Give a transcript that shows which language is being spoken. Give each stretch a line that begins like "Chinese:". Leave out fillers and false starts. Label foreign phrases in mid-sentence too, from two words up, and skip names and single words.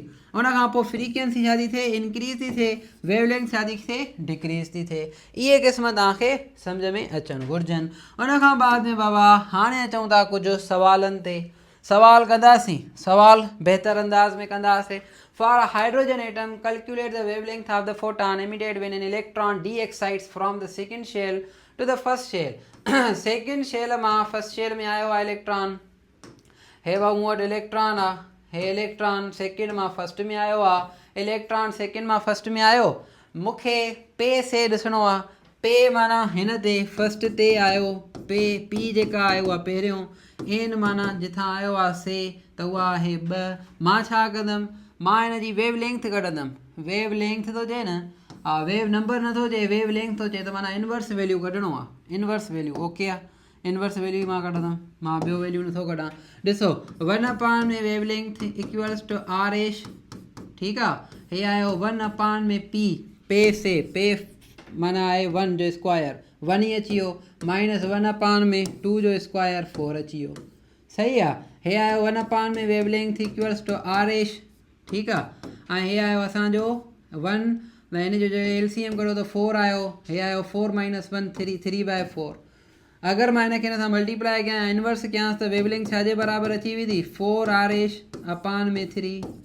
Sindhi: उन खां पोइ फ्रीक्वेंसी छा थी थिए इंक्रीज़ थी थिए, वेवलेंथ छा थी थिए डिक्रीज़ थी थिए। इहे क़िस्म तव्हांखे सम्झ में अचणु घुरिजनि। उन खां बाद में बाबा हाणे अचूं था कुझु सवालनि ते। सवाल कंदासीं, सवाल बहितर अंदाज़ में कंदासीं।
English: For a hydrogen atom, calculate the wavelength of the photon emitted when an electron de-excites from the second shell to the first shell. second shell
Sindhi: मां
English: first shell
Sindhi: में आयो आहे इलेक्ट्रॉन। हे भाऊ मूं वटि इलेक्ट्रॉन आहे, हे इलेक्ट्रॉन सेकेंड मां फर्स्ट में आयो आहे, इलेक्ट्रॉन सेकेंड मां फर्स्ट में आयो। मूंखे पे से ॾिसणो आहे, पे माना हिन ते फर्स्ट ते आयो, पे पी जेका आयो आहे पहिरियों, एन माना जिथां आयो आहे से त उहा आहे 2। मां छा कंदुमि, मां हिन जी वेव लेंथ कढंदुमि। वेव लेंथ थो चए न,
English: wave number
Sindhi: नथो चए, वेव लेंथ थो चए त माना
English: inverse value
Sindhi: कढणो आहे।
English: inverse value OK
Sindhi: आहे,
English: inverse value
Sindhi: मां कढंदुमि, मां ॿियो वैल्यू नथो कढां। ॾिसो 1 में वेव लेंथ
English: equals to R H,
Sindhi: ठीकु आहे। हे आयो 1 में पी, पे से पे माना आहे 1 जो स्क्वायर 1 ई अची वियो, माइनस 1 में 2 जो स्क्वायर 4 अची वियो, सही आहे। हे आयो 1 में वेव लेंथ
English: equals to R H,
Sindhi: ठीकु आहे। ऐं हे आयो असांजो 1, हिन जो LCM करो त 4 आयो, हे आयो 4 - 1 3/4। अगर मां हिन खे हिन सां मल्टीप्लाई कयां इनवर्स कयांसि त वेवलेंथ छाजे बराबरि अची वेंदी 4r में 3।